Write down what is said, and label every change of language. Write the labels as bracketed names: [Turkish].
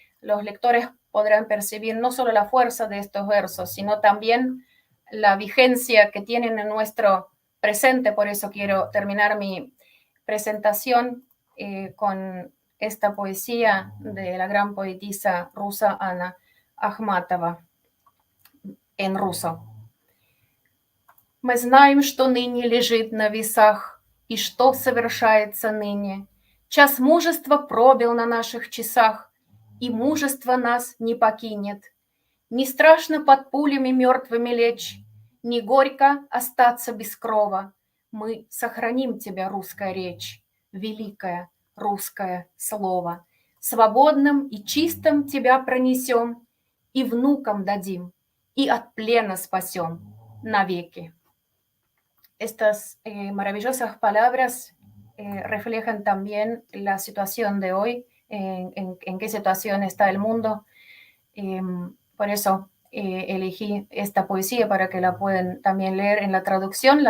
[Spanish] Los lectores podrán percibir no solo la fuerza de estos versos, sino también la vigencia que tienen en nuestro presente. Por eso quiero terminar mi presentación con esta poesía de la gran poetisa rusa Anna Akhmatova en ruso. [Russian] Мы знаем, что ныне лежит на весах, и что совершается ныне. Час мужества пробил на наших часах, и мужество нас не покинет. Не страшно под пулями мертвыми лечь, не горько остаться без крова. Мы сохраним тебя, русская речь, великое русское слово. Свободным и чистым тебя пронесем, и внукам дадим, и от плена спасем навеки. [Spanish] Estas maravillosas palabras reflejan también la situación de hoy, en qué situación está el mundo. Por eso elegí esta poesía para que la puedan también leer en la traducción.